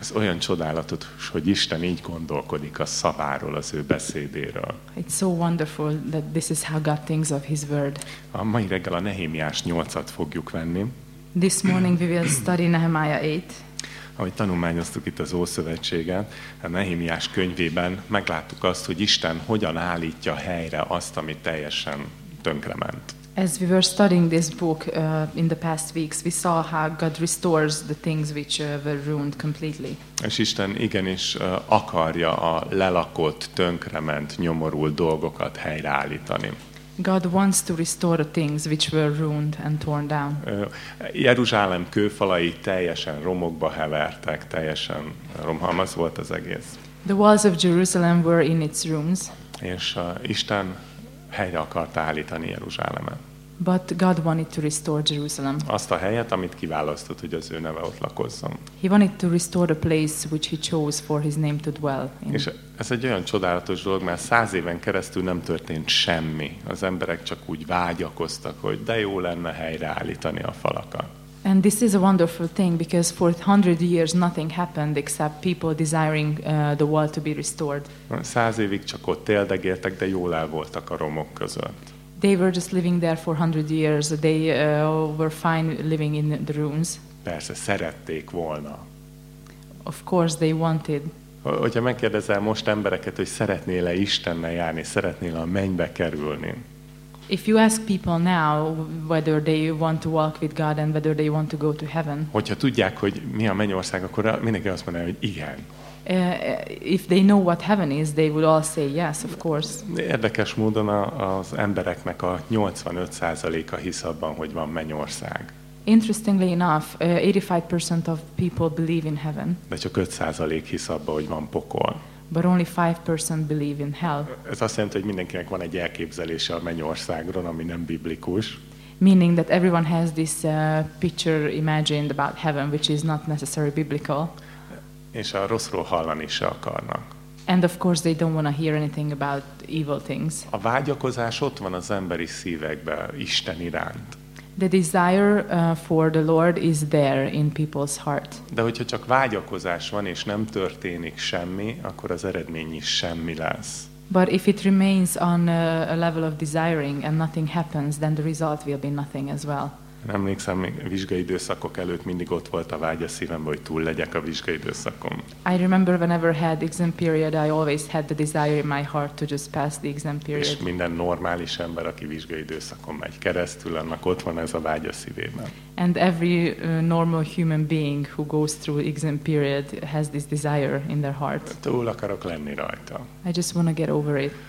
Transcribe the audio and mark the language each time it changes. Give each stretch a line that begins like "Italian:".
Hungarian: Ez olyan csodálatos, hogy Isten így gondolkodik a szaváról, az ő beszédéről.
English: It's so wonderful that this is how God thinks of his word.
Hungarian: A mai reggel a Nehémiás 8-at fogjuk venni.
English: This morning we will study Nehemiah 8.
Hungarian: Ahogy tanulmányoztuk itt az Ószövetséget, a Nehémiás könyvében megláttuk azt, hogy Isten hogyan állítja helyre azt, ami teljesen tönkrement.
English: As we were studying this book in the past weeks, we saw how God restores the things which were ruined completely.
Hungarian: És Isten igenis akarja a lelakott, tönkrement, nyomorult dolgokat helyreállítani.
English: God wants to restore the things which were ruined and torn down.
Hungarian: Jeruzsálem kőfalai teljesen romokba hevertek, teljesen romhalmaz volt az egész.
English: The walls of Jerusalem were in its ruins.
Hungarian: És Isten helyre akarta állítani Jeruzsálemet.
English: But God wanted to restore Jerusalem.
Hungarian: Azt a helyet, amit kiválasztott, hogy az ő neve ott lakozzon.
English: He wanted to restore the place which he chose for his name to dwell in.
Hungarian: És ez egy olyan csodálatos dolog, mert 100 éven keresztül nem történt semmi. Az emberek csak úgy vágyakoztak, hogy de jó lenne helyreállítani a falakat.
English: And this is a wonderful thing because for 100 years nothing happened except people desiring the wall to be restored.
Hungarian: 100 évig csak ott éldegéltek, de jól el voltak a romok között.
English: They were just living there for 100 years. They were fine living in the ruins.
Hungarian: Persze, szerették volna.
English: Of course they wanted.
Hungarian: Hogyha megkérdezel most embereket, hogy szeretnél-e Istennel járni, szeretnél a mennybe kerülni.
English: If you ask people now whether they want to walk with God and whether they want to go to heaven.
Hungarian: Hogyha tudják, hogy mi a mennyország, akkor mindenki azt mondja, hogy igen.
English: If they know what heaven is, they would all say yes, of course.
Hungarian: Érdekes módon az embereknek a 85%-a hisz abban, hogy van mennyország.
English: Interestingly enough, 85% of people believe in heaven.
Hungarian: De csak 5% hisz abban, hogy van pokol.
English: But only 5% believe in hell.
Hungarian: Ez azt jelenti, hogy mindenkinek van egy elképzelése a mennyországról, ami nem biblikus.
English: Meaning that everyone has this picture imagined about heaven, which is not necessarily biblical.
Hungarian: És a rosszról hallani se akarnak.
English: And of course they don't want to hear anything about evil things.
Hungarian: A vágyakozás ott van az emberi szívekben, Isten iránt.
English: The desire for the Lord is there in people's heart.
Hungarian: De hogyha csak vágyakozás van és nem történik semmi, akkor az eredmény is semmi lesz.
English: But if it remains on a level of desiring and nothing happens, then the result will be nothing as well.
Hungarian: Emlékszem, még vizsgai időszakok előtt mindig ott volt a vágy a szívemben, hogy túl legyek a vizsgai időszakon.
English: I remember whenever had exam period, I always had the desire in my heart to just pass the exam period.
Hungarian: És minden normális ember, aki vizsgai időszakon megy keresztül, annak ott van ez a vágy a szívében.
English: And every normal human being who goes through exam period has this desire in their heart.
Hungarian: Túl akarok lenni rajta.
English: I just want to get over it.